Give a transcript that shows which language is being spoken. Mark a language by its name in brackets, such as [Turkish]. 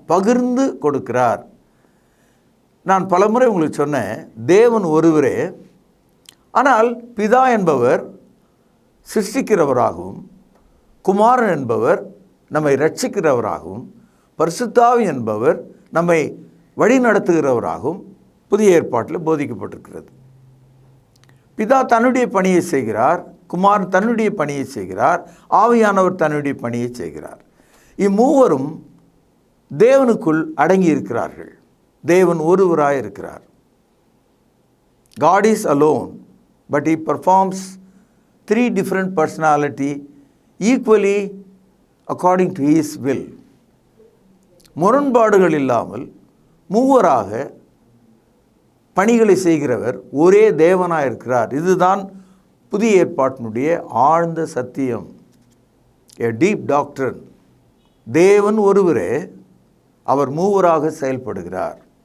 [Tamil] பகிர்ந்து கொடுக்கிறார். நான் பலமுறை உங்களுக்கு சொன்னேன், தேவன் ஒருவரே, ஆனால் பிதா என்பவர் சிருஷ்டிக்கிறவராகவும், குமாரன் என்பவர் நம்மை ரட்சிக்கிறவராகவும், பரிசுத்தாவி என்பவர் நம்மை வழி நடத்துகிறவராகவும் புதிய ஏற்பாட்டில் போதிக்கப்பட்டிருக்கிறது. பிதா தன்னுடைய பணியை செய்கிறார், குமாரன் தன்னுடைய பணியை செய்கிறார், ஆவியானவர் தன்னுடைய பணியை செய்கிறார். இம்மூவரும் தேவனுக்குள் அடங்கி இருக்கிறார்கள். தேவன் ஒருவராய் இருக்கிறார். [English] God is alone, but he performs 3 different personality equally according to his will. [Tamil] முரண்பாடுகள் இல்லாமல் மூவராக பணிகளை செய்கிறவர் ஒரே தேவனாக இருக்கிறார். இதுதான் புதிய ஏற்பாட்டினுடைய ஆழ்ந்த சத்தியம், [English] a deep doctrine. [Tamil] தேவன் ஒருவரே, அவர் மூவராக செயல்படுகிறார்.